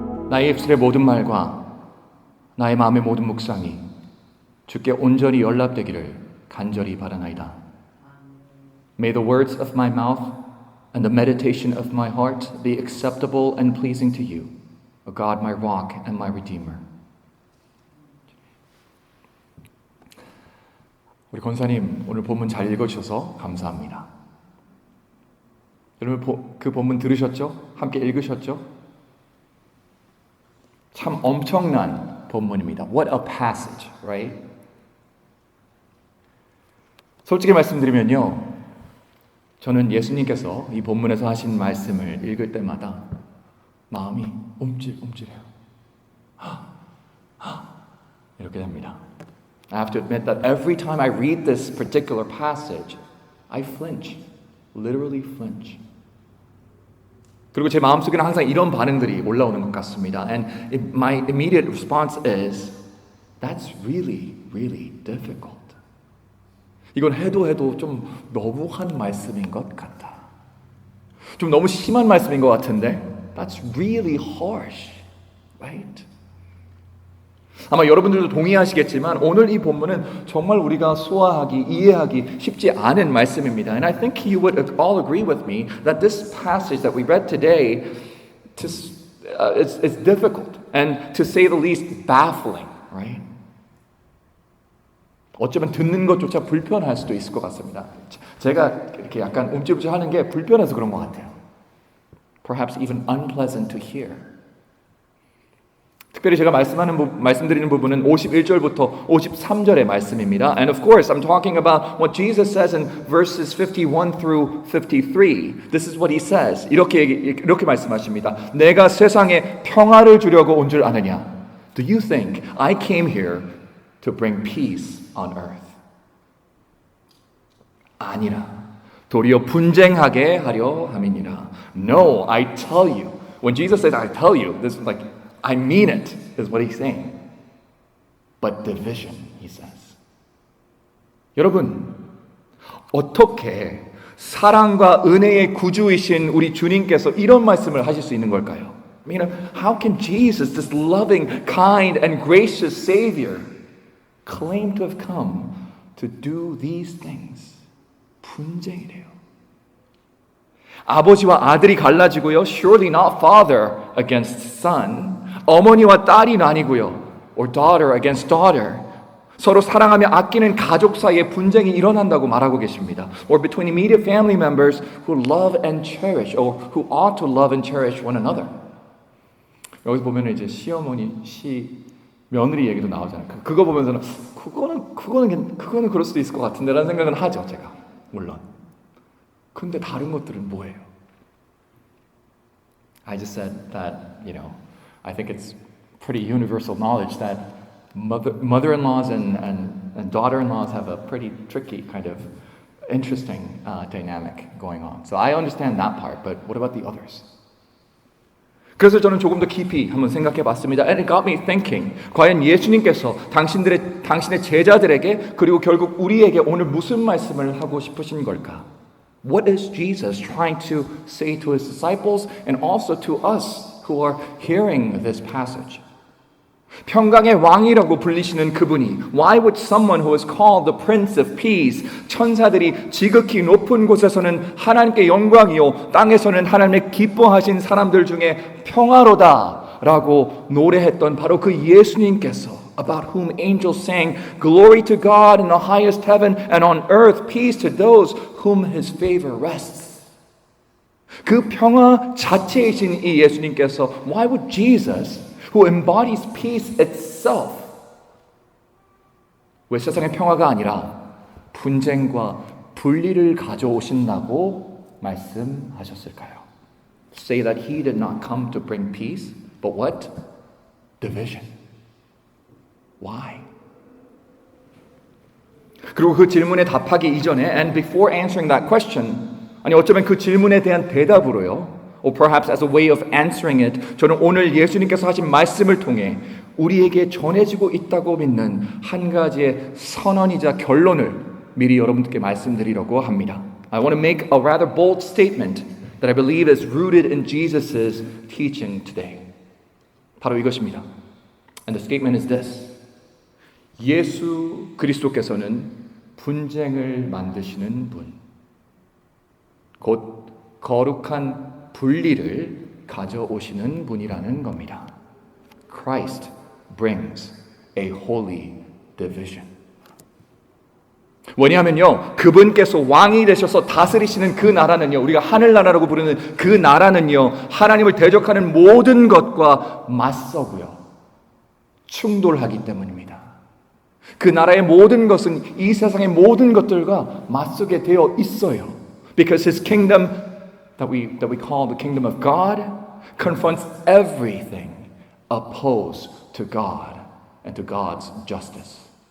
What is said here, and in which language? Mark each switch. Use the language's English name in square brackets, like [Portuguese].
[Korean] 나의 입술의 모든 말과 나의 마음의 모든 묵상이 주께 온전히 연락되기를 간절히 바라나이다. [English] May the words of my mouth and the meditation of my heart be acceptable and pleasing to you, O God, my rock and my redeemer. [Korean] 우리 권사님 오늘 본문 잘 읽어주셔서 감사합니다. 여러분 그 본문 들으셨죠? 함께 읽으셨죠? 참 엄청난 본문입니다. [English] What a passage, right? [Korean] 솔직히 말씀드리면요, 저는 예수님께서 이 본문에서 하신 말씀을 읽을 때마다 마음이 움찔움찔해요. 이렇게 됩니다. [English] I have to admit that every time I read this particular passage, I flinch, literally flinch. [Korean] 그리고 제 마음속에는 항상 이런 반응들이 올라오는 것 같습니다. [English] And my immediate response is, that's really, really difficult. [Korean] 이건 해도 좀 너무한 말씀인 것 같다. 좀 너무 심한 말씀인 것 같은데, [English] that's really harsh, right? [Korean] 아마 여러분들도 동의하시겠지만 오늘 이 본문은 정말 우리가 소화하기, 이해하기 쉽지 않은 말씀입니다. [English] And I think you would all agree with me that this passage that we read today is difficult and to say the least baffling, right? [Korean] 어쩌면 듣는 것조차 불편할 수도 있을 것 같습니다. 제가 이렇게 약간 움찔움찔하는 게 불편해서 그런 것 같아요. [English] Perhaps even unpleasant to hear. [Korean] 특별히 제가 말씀드리는 부분은 51절부터 53절의 말씀입니다. [English] And of course, I'm talking about what Jesus says in verses 51 through 53. This is what he says. [Korean] 이렇게 말씀하십니다. 내가 세상에 평화를 주려고 온 줄 아느냐? [English] Do you think I came here to bring peace on earth? [Korean] 아니라 도리어 분쟁하게 하려 함이니라. [English] No, I tell you. When Jesus says I tell you, this is like I mean it, is what he's saying. But division, he says. [Korean] 여러분, 어떻게 사랑과 은혜의 구주이신 우리 주님께서 이런 말씀을 하실 수 있는 걸까요? [English] I mean, how can Jesus, this loving, kind, and gracious Savior, claim to have come to do these things? [Korean] 분쟁이래요. 아버지와 아들이 갈라지고요. [English] Surely not father against son. [Korean] 어머니와 딸이 나뉘고요. [English] Or daughter against daughter. [Korean] 서로 사랑하며 아끼는 가족 사이에 분쟁이 일어난다고 말하고 계십니다. [English] Or between immediate family members who love and cherish, or who ought to love and cherish one another. [Korean] 여기서 보면 이제 시어머니, 며느리 얘기도 나오잖아요. 그거 보면서는 그거는 그럴 수도 있을 것 같은데라는 생각은 하죠, 제가. 물론. 근데 다른 것들은 뭐예요? [English] I just said that, I think it's pretty universal knowledge that mother-in-laws and daughter-in-laws have a pretty tricky kind of interesting dynamic going on. So I understand that part, but what about the others? [Korean] 그래서 저는 조금 더 깊이 한번 생각해 봤습니다. [English] And it got me thinking. [Korean] 과연 예수님께서 당신의 제자들에게 그리고 결국 우리에게 오늘 무슨 말씀을 하고 싶으신 걸까? [English] What is Jesus trying to say to his disciples and also to us who are hearing this passage? [Korean] 평강의 왕이라고 불리시는 그분이 [English] Why would someone who is called the Prince of Peace [Korean] 천사들이 지극히 높은 곳에서는 하나님께 영광이요 땅에서는 하나님의 기뻐하신 사람들 중에 평화로다 라고 노래했던 바로 그 예수님께서 [English] about whom angels sang Glory to God in the highest heaven and on earth peace to those whom his favor rests. [Korean] 그 평화 자체이신 이 예수님께서 [English] Why would Jesus who embodies peace itself [Korean] 왜 세상의 평화가 아니라 분쟁과 분리를 가져오신다고 말씀하셨을까요? [English] Say that he did not come to bring peace, but what? Division. Why? [Korean] 그리고 그 질문에 답하기 이전에 [English] and before answering that question [Korean] 어쩌면 그 질문에 대한 대답으로요 [English] or perhaps as a way of answering it [Korean] 저는 오늘 예수님께서 하신 말씀을 통해 우리에게 전해지고 있다고 믿는 한 가지의 선언이자 결론을 미리 여러분들께 말씀드리려고 합니다. [English] I want to make a rather bold statement that I believe is rooted in Jesus' teaching today. [Korean] 바로 이것입니다. [English] And the statement is this. [Korean] 예수 그리스도께서는 분쟁을 만드시는 분, 곧 거룩한 분리를 가져오시는 분이라는 겁니다. [English] Christ brings a holy division. [Korean] 왜냐하면요, 그분께서 왕이 되셔서 다스리시는 그 나라는요, 우리가 하늘나라라고 부르는 그 나라는요, 하나님을 대적하는 모든 것과 맞서고요, 충돌하기 때문입니다. 그 나라의 모든 것은 이 세상의 모든 것들과 맞서게 되어 있어요. [English] Because His kingdom that we call the kingdom of God confronts everything opposed to God and to God's justice.